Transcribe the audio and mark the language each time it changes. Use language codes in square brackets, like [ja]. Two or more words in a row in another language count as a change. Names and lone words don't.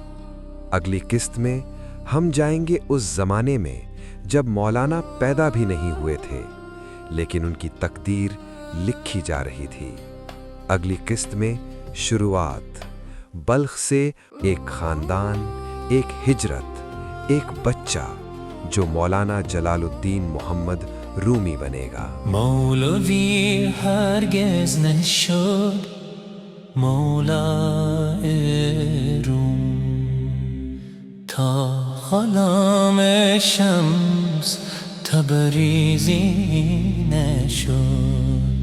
[ur] اگلی قسط میں ہم جائیں گے اس زمانے میں جب مولانا پیدا بھی نہیں ہوئے تھے، لیکن ان کی تقدیر لکھی جا رہی تھی۔ اگلی قسط میں شروعات، بلخ سے ایک خاندان، ایک ہجرت، ایک بچہ جو مولانا جلال الدین محمد رومی بنے گا۔ [fa] مولوی هرگز نشد مولای روم تا غلام شمس تبریزی نشد.